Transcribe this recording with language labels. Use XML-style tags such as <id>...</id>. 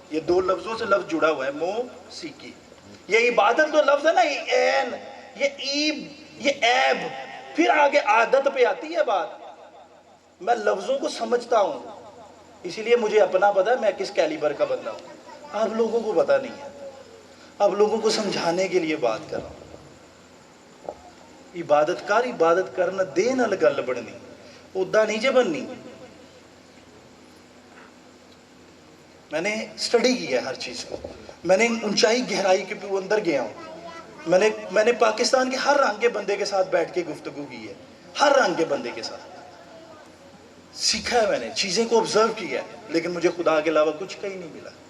<ur>یہ 2 لفظوں سے لفظ جڑا ہوا ہے, موسیقی. یہ عبادت تو لفظ ہے نا, یہ این, یہ ایب, یہ ایب, پھر آگے عادت پہ آتی ہے بات. میں لفظوں کو سمجھتا ہوں, اسی لیے مجھے اپنا پتا ہے میں کس کیلیبر کا بندہ ہوں. آپ لوگوں کو پتا نہیں ہے, آپ لوگوں کو سمجھانے کے لیے بات کر رہا ہوں.</ur> <pa>عبادت کرنا دے نال گل بننی, ادا نہیں جے بننی.</pa> <ur>میں نے سٹڈی کی ہے ہر چیز کو, میں نے اونچائی گہرائی کے اندر گیا ہوں. میں نے پاکستان کے ہر رنگ کے بندے کے ساتھ بیٹھ کے گفتگو کی ہے, ہر رنگ کے بندے کے ساتھ سیکھا ہے. میں نے چیزیں کو آبزرو کیا ہے, لیکن مجھے خدا کے علاوہ کچھ کہیں نہیں ملا.</ur>